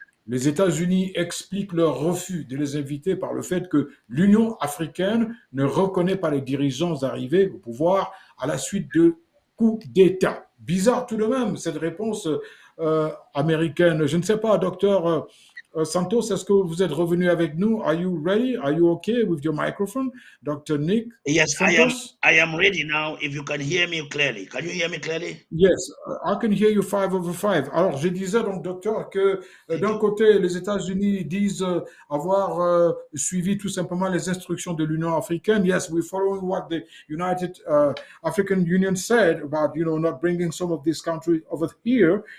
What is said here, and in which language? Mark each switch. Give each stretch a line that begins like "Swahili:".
French: Les États-Unis expliquent leur refus de les inviter par le fait que l'Union africaine ne reconnaît pas les dirigeants arrivés au pouvoir à la suite de coups d'État. Bizarre tout de même, cette réponse américaine. Je ne sais pas, docteur Santos, est-ce que vous êtes revenu avec nous?
English: Are you ready? Are you okay with your microphone? Dr. Nick Yes, Santos? I am ready now. If you can hear me clearly, can you hear me clearly? Yes, I can hear you 5/5.
French: Alors, je disais donc, docteur, que d'un côté, les États-Unis disent avoir suivi tout simplement les instructions de l'Union africaine.
English: Yes, we're following what the United African Union said about, not bringing some of these countries over here.